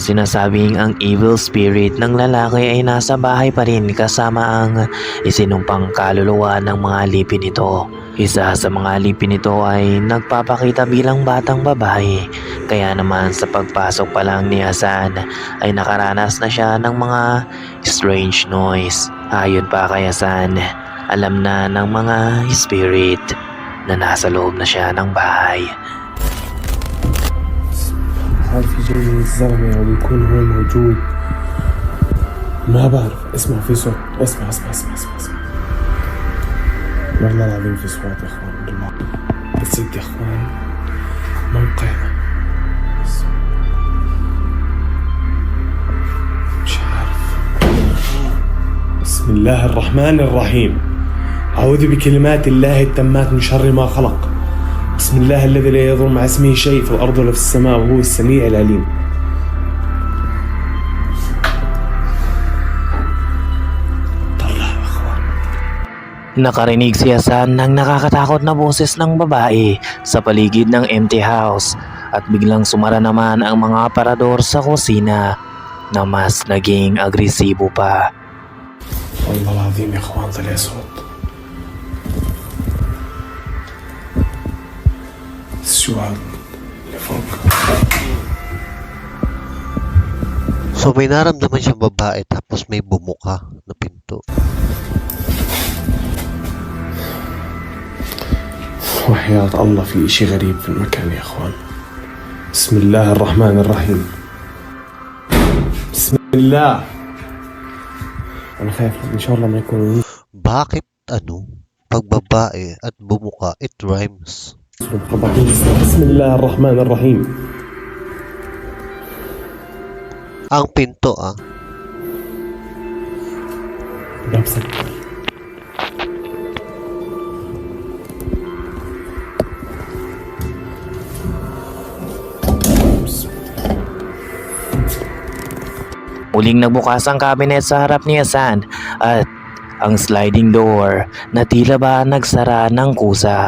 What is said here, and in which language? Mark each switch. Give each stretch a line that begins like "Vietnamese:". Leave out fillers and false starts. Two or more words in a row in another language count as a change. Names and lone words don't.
Filipino: Ngayon, sinasabing ang
English: evil spirit
Filipino: ng lalaki ay nasa bahay pa rin kasama ang isinumpang kaluluwa ng mga alipin nito. Isa sa mga alipin nito ay nagpapakita bilang batang babae. Kaya naman sa pagpasok pa lang ni Hassan ay nakaranas na siya ng mga
English: strange noise.
Filipino: Ayon pa kay Hassan, alam na ng mga spirit na nasa loob na siya ng bahay.
Arabic: هل في جاي الزلمة ويكون هو موجود؟ ما بعرف. اسمع في صوت. اسمع. والله العظيم في صوت يا اخوان، والله بتصدق يا اخوان موقع مش عارف. بسم الله الرحمن الرحيم. أعوذ بكلمات الله التامات من شر ما خلق. بسم الله الذي لا يضر مع اسمه شيء في الأرض ولا في السماء وهو السميع العليم. طلع يا أخوان.
Filipino: Nakarinig si Hassan ng nakakatakot na boses ng babae sa paligid ng
English: empty house
Filipino: at biglang sumara naman ang mga aparador sa kusina na mas naging agresibo pa.
Arabic: والله العظيم يا أخوان طلع صوت. شو هذا اللي فوق؟
Filipino: So may naramdaman siyang babae tapos may bumuka na pinto.
Arabic: وحياة الله في إشي غريب في المكان يا أخوان. بسم الله الرحمن الرحيم. بسم الله. أنا خايف إن شاء الله ما يكون
Filipino: Bakit pag babae at bumuka,
English: it rhymes.
Arabic: بسم الله الرحمن الرحيم.
Filipino: Ang pinto
Arabic: لابسك.
Filipino: Muling nagbukas ang cabinet sa harap ni Hassan at ang
English: sliding door
Filipino: na tila ba nagsara ng kusa.